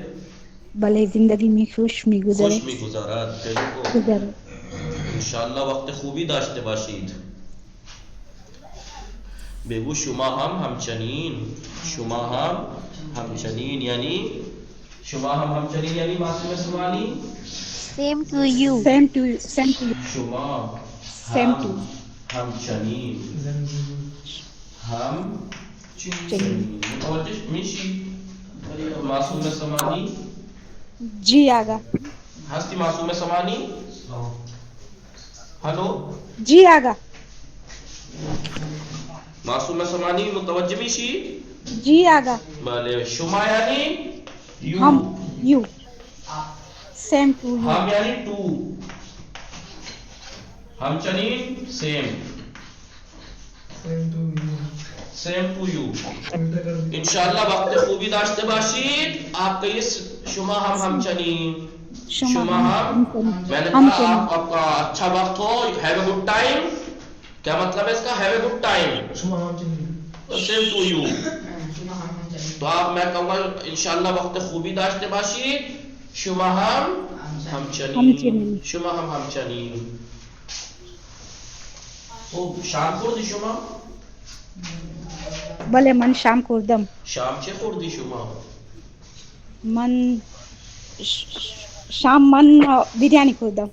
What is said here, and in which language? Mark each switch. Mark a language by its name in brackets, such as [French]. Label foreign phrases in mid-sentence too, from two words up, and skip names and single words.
[Persian] بله زندگی می خوش میگذره. خوش میگذرد. خیلی خوب. انشالله وقت خوبی داشته باشید. بگو شما هم همچنین. شما هم همچنین یعنی شما هم همچنین یعنی معصوم سمانی؟ [English] Same to you. Same to you. Same to you. [Persian] شما [English] Same [Persian] هم [English] to [Persian] همچنین. هم چنین. متوجه میشی؟ معصوم سمانی [Urdu] جی آقا. [Persian] هستی معصوم سمانی؟ هلو [Urdu] جی آقا. [Persian] معصوم سمانی متوجه میشی؟ [Urdu] جی آقا. [Persian] بله. شما یعنی یو. [English] هم یو. Same to you. [Urdu] ہم یعنی تو. همچنین سیم. [English] same to you. [Persian] انشاءاللہ وقت خوبی داشته باشید. [Urdu] آپ کا [Persian] شما هم همچنین. شما هم [Urdu] میں نے کہا آپ کا اچھا وقت ہو. [English] have a good time. [Urdu] کیا مطلب ہے اس کا؟ [English] have a good time. same to you. [Urdu] تو آپ میں کہوں گا [Persian] انشاءاللہ وقت خوبی داشته باشید. شما هم همچنین. شما هم همچنین. خوب شام خوردی شما؟ بله من شام خوردم. شام چه خوردی شما؟ من شام من بریانی خوردم.